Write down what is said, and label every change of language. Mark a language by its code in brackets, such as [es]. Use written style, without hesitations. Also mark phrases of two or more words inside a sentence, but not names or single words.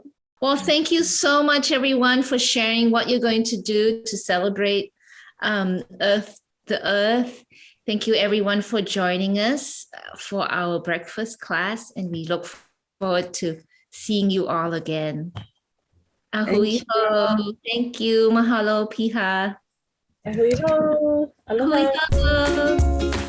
[en] Well, thank you so much, everyone, for sharing what you're going to do to celebrate the Earth. Thank you, everyone, for joining us for our breakfast class, and we look forward to seeing you all again. [haw] Ahui ho. [en] Thank you. [haw] Mahalo, Piha. Ahui ho. Aloha. Ahui ho.